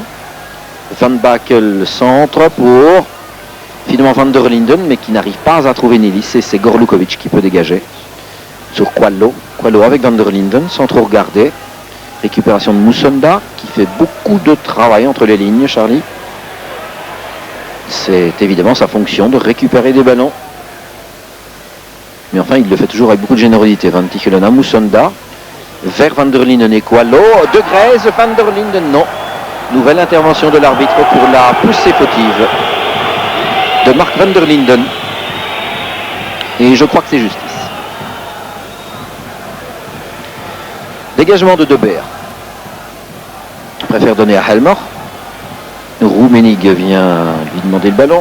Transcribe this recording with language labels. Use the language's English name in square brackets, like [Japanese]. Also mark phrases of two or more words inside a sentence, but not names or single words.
[French] Van Bakel centre pour finalement Van der Linden, mais qui n'arrive pas à trouver Nilis, et c'est Golukovic qui peut dégager sur Qualo. Qualo avec Van der Linden, sans trop regarder. Récupération de Musonda, qui fait beaucoup de travail entre les lignes, Charlie. C'est évidemment sa fonction de récupérer des ballons. Mais enfin, il le fait toujours avec beaucoup de générosité. Van Tichelen à Musonda, vers Van der Linden et Qualo. De Greyz, Van der Linden, non. Nouvelle intervention de l'arbitre pour la poussée fautive de Marc Van der Linden. Et je crois que c'est justice. Dégagement de Debert. Je préfère donner à Helmor. Rummenigge vient lui demander le ballon.